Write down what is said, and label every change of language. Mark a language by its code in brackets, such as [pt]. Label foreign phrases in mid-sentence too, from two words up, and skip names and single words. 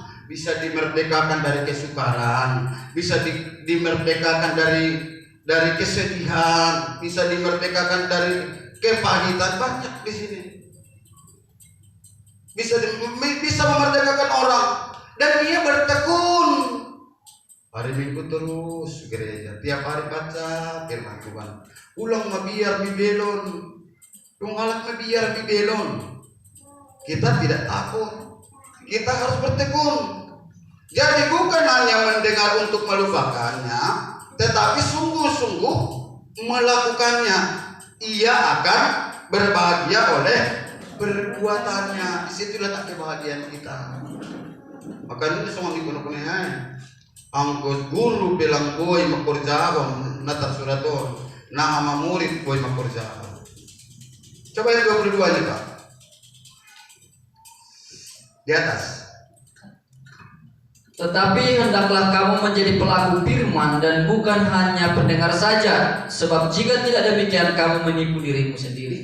[id] Bisa dimerdekakan dari kesukaran, bisa dimerdekakan dari kesedihan, bisa dimerdekakan dari kepahitan. Banyak di sini. Bisa memerdekakan orang dan dia bertekun. Hari Minggu terus gereja, tiap hari baca firman Tuhan. [bts] Ulang mabiar bibelon, tunggalak mabiar bibelon. [id] Kita tidak takut. Kita harus bertekun. Jadi bukan hanya mendengar untuk melupakannya, tetapi sungguh-sungguh melakukannya. Ia akan berbahagia oleh perbuatannya. Di situ letak kebahagiaan kita. Makanya semua dikuno-kunoan. [bts] Angkut guru bilang boy makurjaon natar suraton. Nah ama murid boy makurjaon. [id] Coba yang 22 aja Pak. Di atas. Tetapi hendaklah kamu menjadi pelaku firman dan bukan hanya pendengar saja, sebab jika tidak demikian kamu menipu dirimu sendiri.